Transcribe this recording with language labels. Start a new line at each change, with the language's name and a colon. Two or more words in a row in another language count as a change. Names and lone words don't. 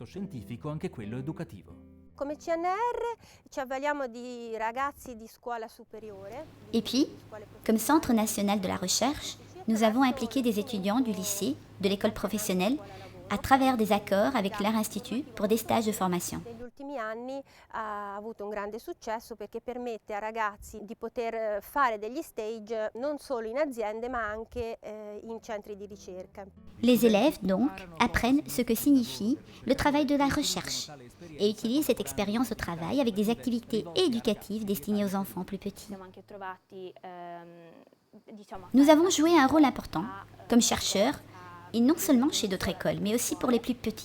French: Et puis, comme Centre national de la recherche, nous avons impliqué des étudiants du lycée, de l'école professionnelle, à travers des accords avec leur institut pour des stages de formation.
Italian: Negli ultimi anni ha avuto un grande successo perché permette a ragazzi di poter fare degli stage non solo in aziende ma anche in centri di ricerca.
French: Les élèves, donc, apprennent ce que signifie le travail de la recherche et utilisent cette expérience au travail avec des activités éducatives destinées aux enfants plus petits. Nous avons joué un rôle important comme chercheurs, et non seulement chez d'autres écoles, mais aussi pour les plus petits.